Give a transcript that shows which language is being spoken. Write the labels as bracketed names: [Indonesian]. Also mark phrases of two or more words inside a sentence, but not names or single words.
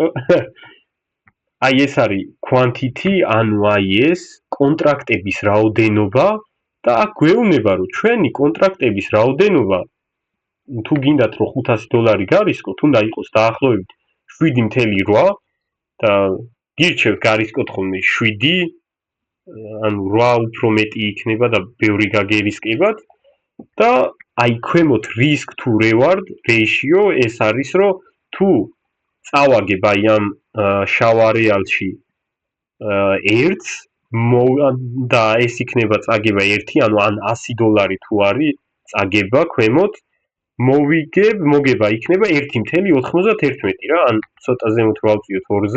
[Georgian] აი ეს არის quantity, ანუ აი ეს კონტრაქტების რაოდენობა და აქ გვეუბნება რომ ჩვენი კონტრაქტების რაოდენობა თუ გინდათ რომ $500 გარისკოთ, უნდა იყოს დაახლოებით 7.8 და გირჩევთ გარისკოთ ხოლმე 7, ანუ 8 უფრო მეტი იქნება და ბევრი გაგერისკებათ და აი ქვემოთ [English] risk to reward ratio [Georgian] ეს არის რომ თუ წავაგებ აი ამ შავ არეალში ერთს და ეს იქნება წაგება 1, ანუ ან $100 თუ არის წაგება ქვემოთ მოგება იქნება 1.91 რა, ან ცოტა ზემოთ რო ავწიოთ 2-ზე.